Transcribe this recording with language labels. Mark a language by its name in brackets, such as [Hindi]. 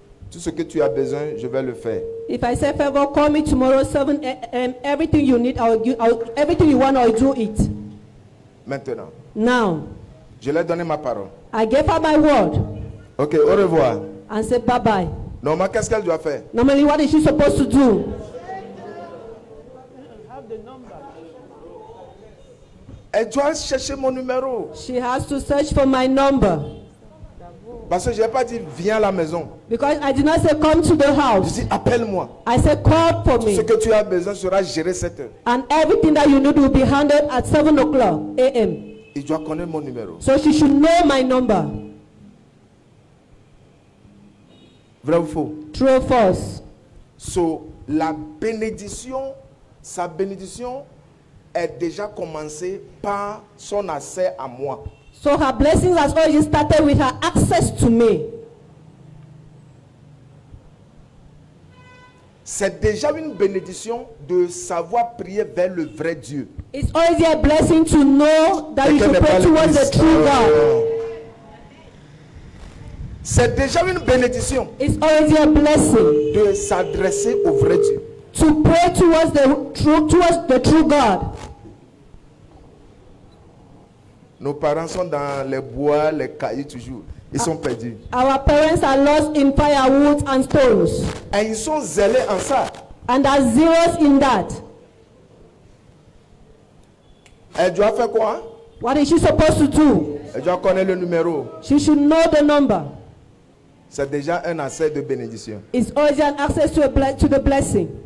[French] Tout ce que tu as besoin, je vais le faire. [English] If I say, Favor, call me tomorrow 7 a.m. Everything you need, everything you want, I'll do it. [French] Maintenant, [English] Now, [French] je lui ai donné ma parole. [English] I gave her my word [French] Ok, au revoir. [English] and said bye-bye. [French] Normalement, qu'est-ce qu'elle doit faire? [English] Normally, what is she supposed to do? [French] Elle doit chercher mon numéro. [English] She has to search for my number. [French] Parce que je n'ai pas dit viens à la maison. [English] Because I did not say come to the [French] Je [English] house. [French] dis appelle-moi. [English] I said call for [French] Ce [English] me. [French] que tu as besoin sera géré 7 heures. [English] And everything that you need will be handled at 7 o'clock a.m. [French] Il doit connaître mon numéro. [English] So she should know my number. [French] Vrai ou faux? [English] True or false? [French] So, la bénédiction, sa bénédiction est déjà commencée par son accès à moi. [English] So her blessings has already started with her access to me. [French] C'est déjà une bénédiction de savoir prier vers le vrai Dieu. [English] It's already a blessing to know that you [French] Quelqu'un [English] should [French] n'est pas [English] pray towards [French] l'église. [English] the true God. [French] C'est déjà une bénédiction [English] It's already a blessing [French] de s'adresser au vrai Dieu. [English] to pray towards the true God. [French] Nos parents sont dans les bois, les cailloux toujours. Ils sont perdus. [English] Our parents are lost in firewood and stones, [French] Et ils sont zélés en ça. [English] and are zealous in that. [French] Elle doit faire quoi? [English] What is she supposed to do? [French] Elle doit connaître le numéro. [English] She should know the number. [French] C'est déjà un accès de bénédiction. [English] It's already an access to the blessing.